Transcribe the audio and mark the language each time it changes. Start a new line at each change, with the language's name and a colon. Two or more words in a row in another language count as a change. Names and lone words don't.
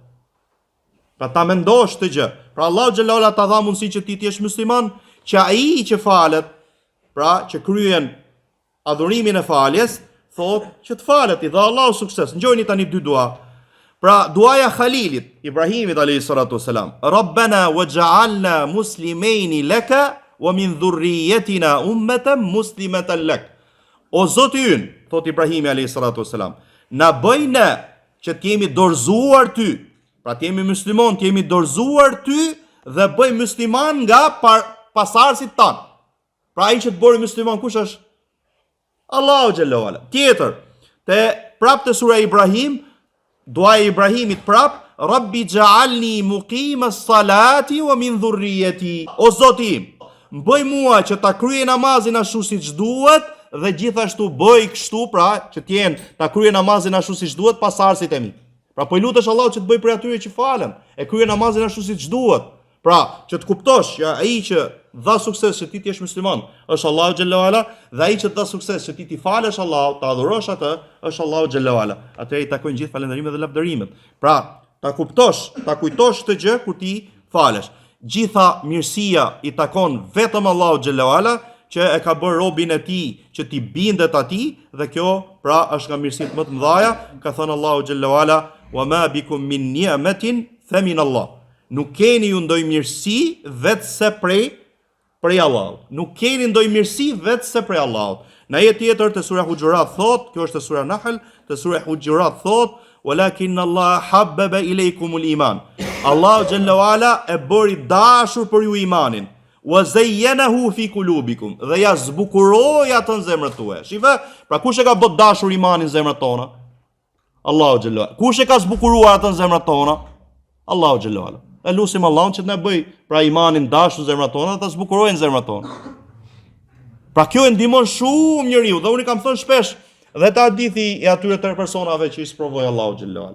Albanian: Pra ta mendosh këtë gjë. Pra
Arabic: الله جل وعلا
Albanian: ta dha mundësi që ti të jesh musliman, që ai që falet, pra që kryen adhurimin e faljes, thot që të falet, i dha Allahu sukses.
Arabic: Ngjojeni tani dy dua. Pra duaja Khalilit, Ibrahimit عليه الصلاة والسلام, ربنا واجعلنا مسلمين لك ومن ذريتنا أمة مسلمة لك.
Albanian: O Zoti ynë, thot Ibrahimi
Arabic: عليه الصلاة والسلام,
Albanian: na bëj ne që të jemi dorëzuar ty, pra të jemi muslimon, të jemi dorëzuar ty dhe bëj musliman nga pasardhësit tan. Pra ai që të bëri musliman kush është?
Arabic: الله جل وعلا.
Albanian: Tjetër, prapë te sura Ibrahim, duaja e Ibrahimit prap,
Arabic: رب اجعلني مقيم الصلاة ومن ذريتي.
Albanian: O Zoti im, bëj mua që ta kryej namazin ashtu siç duhet dhe gjithashtu bëj kështu, pra që të jenë ta kryej namazin ashtu siç duhet pasardhësit e mi. Pra po i lutesh Allahut që të bëj për atyre që falen, e kryen namazin ashtu siç duhet. Pra që të kuptosh që ai që dha sukses që ti të jesh musliman është
Arabic: الله جل وعلا,
Albanian: dhe ai që dha sukses që ti falesh Allahut, ta adhurosh atë, është
Arabic: الله جل وعلا.
Albanian: Atë i takojnë gjithë falënderimet dhe lavdërimet. Pra ta kuptosh, ta kujtosh këtë gjë kur ti falesh. Gjitha mirësia i takon vetëm
Arabic: الله جل وعلا,
Albanian: që e ka bërë robin e tij që ti bindet atij, dhe kjo pra është nga mirësitë më të mëdha. Ka thënë
Arabic: الله جل وعلا، وما بكم من نعمة فمن الله.
Albanian: Nuk keni ju ndoj mirësi vetëse prej Allahut. Nuk keni ndoj mirësi vetëse prej Allahut. Në ajet tjetër te sura Hujurat thot, kjo është te sura Nahl, te sura Hujurat thot,
Arabic: ولكن الله حبب إليكم الإيمان. الله جل وعلا
Albanian: e bëri dashur për ju imanin.
Arabic: وزينه في قلوبكم.
Albanian: Dhe ja zbukuroi atë në zemrat tuaja. Shife, pra kush e ka bërë dashur imanin në zemrat tona?
Arabic: الله جل وعلا.
Albanian: Kush e ka zbukuruar atë në zemrat tona?
Arabic: الله جل وعلا.
Albanian: E lusim Allahun që të na bëj pra imanin dashur në zemrat tona dhe ta zbukurojë në zemrat tona. Pra kjo e ndihmon shumë njeriu, dhe unë kam thënë shpesh dhe ta hadithi e atyre tre personave që i sprovoi
Arabic: الله جل وعلا.